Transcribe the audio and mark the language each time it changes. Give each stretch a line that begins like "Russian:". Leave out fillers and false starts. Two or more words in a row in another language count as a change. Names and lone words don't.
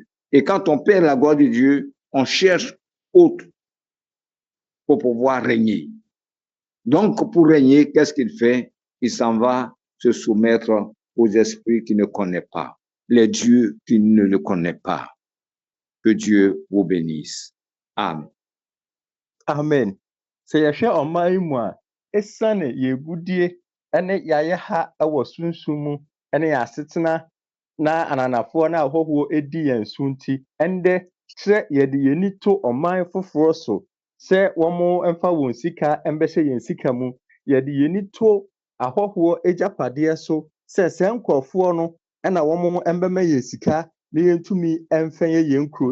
French: Et quand on perd la gloire de Dieu, on cherche autre pour pouvoir régner. Donc, pour régner, qu'est-ce qu'il fait? Il s'en va se soumettre aux esprits qu'il ne connaît pas, les dieux qu'il ne le connaît pas. Que Dieu vous bénisse. Amen. Amen.
Akan: Sɛ yɛhwɛ ɔman yi mu a, esiane yɛgudie ne yɛayɛ ha wɔ sunsum mu ne yɛn asetena na ananafoɔ na ahɔhoɔ di yɛn so nti, ɛndɛ sɛ yɛde yɛni to ɔman foforɔ so sɛ wɔn mfa wɔn sika mbɛhyɛ yɛn sika mu, yɛde yɛni to ahɔhoɔ agyapadeɛ so sɛ nkurɔfoɔ no na wɔn mbɛma yɛn sika na yɛntumi mfɛnyɛ yɛn kuro.